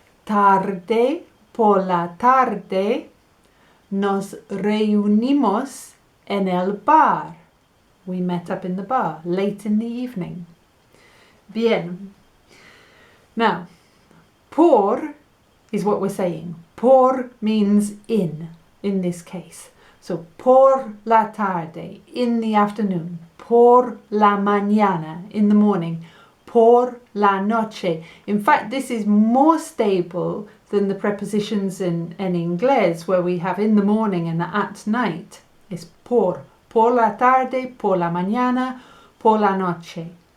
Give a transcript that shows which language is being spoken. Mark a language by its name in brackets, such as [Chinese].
[Spanish] Tarde por la tarde, nos reunimos en el bar. [English] We met up in the bar late in the evening. Bien. Now, por is what we're saying. Por means in this case. So, [Spanish] por la tarde, [English] in the afternoon. [Spanish] Por la mañana, [English] in the morning. [Spanish] Por la noche. [English] In fact, this is more stable than the prepositions in English, where we have in the morning and at night. It's por. [Spanish] Por la tarde, por la mañana, por la noche.